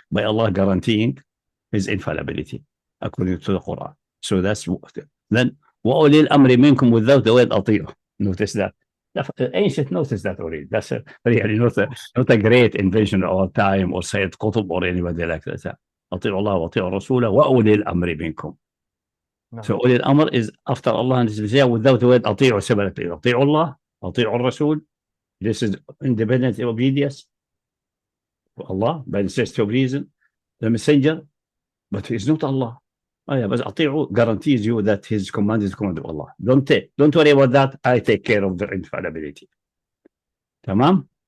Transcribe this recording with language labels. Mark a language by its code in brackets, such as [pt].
[en] By Allah guaranteeing his infallibility, according to the Quran. So that's then [ar] وَأُولِي الْأَمْرِ مِنْكُمْ [en] without the word أطيعوا. Notice that. Ancient notice that already. That's really not a great invention of our time, or Sayyid Qutb or anybody like that. [ar] أطيعوا الله وأطيعوا الرسول وأولي الأمر منكم. [en] So أولي الأمر is after Allah and His Messiah without the word أطيعوا separately. [ar] أطيعوا الله, أطيعوا الرسول. [en] This is independent obedience to Allah by necessity of reason, the messenger, but he is not Allah. But Ati'u guarantees you that his command is the command of Allah. Don't worry about that. I take care of the infallibility. Tamam?